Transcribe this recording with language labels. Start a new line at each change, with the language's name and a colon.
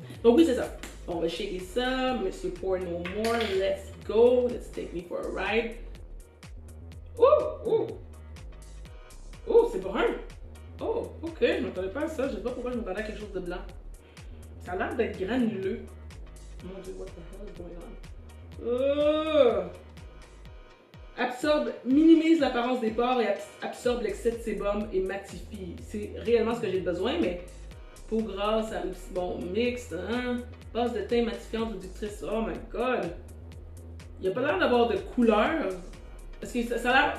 French: Donc oui, c'est ça. On va shaker ça, Monsieur Pore No More,
English: let's go, let's take me for a ride.
French: Oh, c'est brun. Oh, ok, je m'attendais pas à ça, je sais pas pourquoi je m'attendais à quelque chose de blanc. Ça a l'air d'être granuleux. Mon dieu,
English: what the hell is going on?
French: Minimise l'apparence des pores et absorbe l'excès de sébum et matifie. C'est réellement ce que j'ai besoin, mais peau grasse, bon, mixte, hein? Base de teint matifiante, réductrice,
English: oh my god!
French: Il n'y a pas l'air d'avoir de couleur. Parce que ça a l'air.